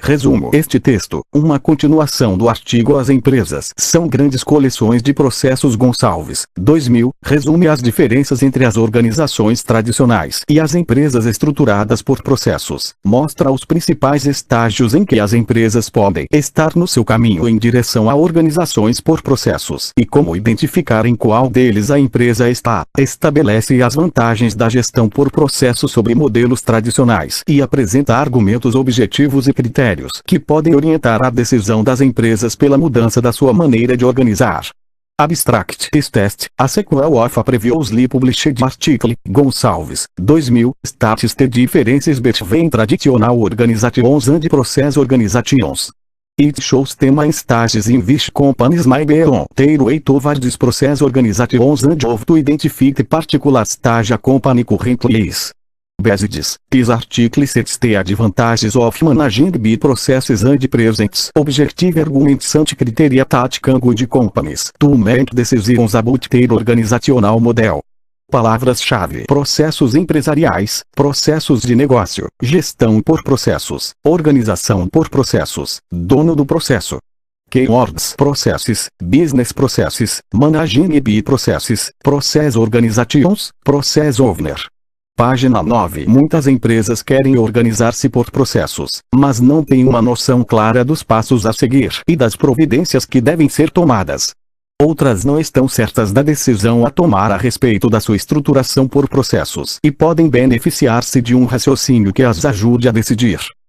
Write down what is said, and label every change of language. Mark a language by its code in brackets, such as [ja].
[pt] Resumo: este texto, uma continuação do artigo As empresas são grandes coleções de processos Gonçalves, 2000, resume as diferenças entre as organizações tradicionais e as empresas estruturadas por processos, mostra os principais estágios em que as empresas podem estar no seu caminho em direção a organizações por processos e como identificar em qual deles a empresa está, estabelece as vantagens da gestão por processos sobre modelos tradicionais e apresenta argumentos objetivos e critérios que podem orientar a decisão das empresas pela mudança da sua maneira de organizar. [en] Abstract is test, a sequel of a previously published article, Gonçalves, 2000, states the differences between traditional organizations and process organizations. It shows the main stages in which companies may be on their way towards process organizations and how to identify the particular stage a company currently is. Besides, this article sets the advantages of managing B processes and presents objective arguments and criteria that can guide companies to make decisions about their organizational model. [pt] Palavras-chave: processos empresariais, processos de negócio, gestão por processos, organização por processos, dono do processo. [en] Keywords: processes, business processes, managing B processes, process organizations, process owner. [pt] Página 9. Muitas empresas querem organizar-se por processos, mas não têm uma noção clara dos passos a seguir e das providências que devem ser tomadas. Outras não estão certas da decisão a tomar a respeito da sua estruturação por processos e podem beneficiar-se de um raciocínio que as ajude a decidir.